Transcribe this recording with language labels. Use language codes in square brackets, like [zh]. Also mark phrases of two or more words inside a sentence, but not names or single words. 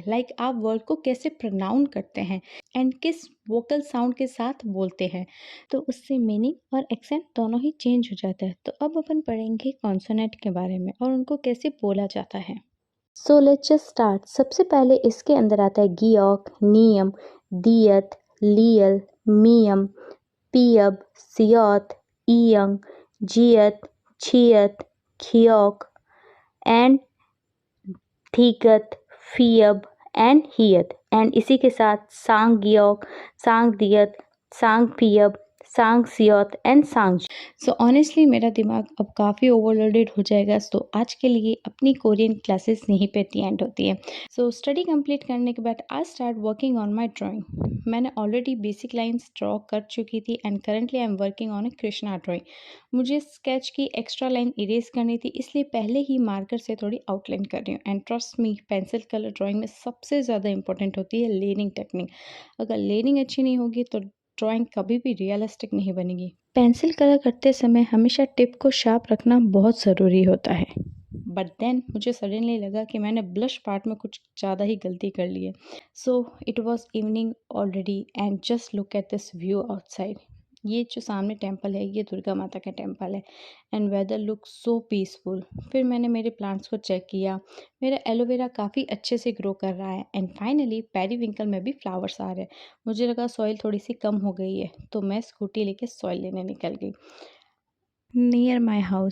[hi] लाइक आप वर्ड को कैसे प्रोनाउंस करते हैं एंड किस [en] vocal sound [hi] के साथ बोलते हैं, तो उससे मीनिंग और एक्सेंट दोनों ही चेंज हो जाता है. तो अब अपन पढ़ेंगे कॉन्सोनेंट के बारे में और उनको कैसे बोला जाता है. [en] So let's just start. [hi] सबसे पहले इसके अंदर आता है [ko] 기역, 니은, 디귿, 리을, 미음, 비읍, 시옷, 이응, 지읒, 치읓, 키읔 एंड 티읕, 피읖 एंड हियत. एंड [hi] इसी के साथ [ko] 쌍기역, 쌍디귿, 쌍비읍, 쌍시옷 एंड सांग. [en] So honestly [hi] मेरा दिमाग अब काफ़ी ओवरलोडेड हो जाएगा, तो आज के लिए अपनी [en] Korean classes [hi] यहीं पे एंड होती है. [en] So study complete [hi] करने के बाद [en] I start working on my drawing. मैंने already basic lines draw [hi] कर चुकी थी [en] and currently I am working on a Krishna drawing. [hi] मुझे स्केच की [en] extra line erase [hi] करनी थी, इसलिए पहले ही मार्कर से थोड़ी आउटलाइन कर रही हूँ. [en] And trust me, pencil colour drawing [hi] में सबसे ज़्यादा [en] इंपॉर्टेंट [hi] होती है [en] layering technique. [hi] अगर लेयरिंग अच्छी नहीं होगी तो ड्राइंग कभी भी रियलिस्टिक नहीं बनेगी. [en] pencil colour [hi] करते समय हमेशा टिप को शार्प रखना बहुत ज़रूरी होता है. [en] but then [hi] मुझे सडनली लगा कि मैंने [en] blush part [hi] में कुछ ज़्यादा ही गलती कर ली है. [en] So it was evening already and just look at this view outside. [hi] ये जो सामने टेम्पल है ये दुर्गा माता का टेम्पल है [en] and weather look so peaceful. [hi] फिर मैंने मेरे प्लांट्स को चेक किया. मेरा एलोवेरा काफ़ी अच्छे से ग्रो कर रहा है [en] and finally [hi] पेरीविंकल में भी फ्लावर्स आ रहे हैं. मुझे लगा सॉइल थोड़ी सी कम हो गई है तो मैं स्कूटी लेके सॉइल लेने निकल गई [en] near my house.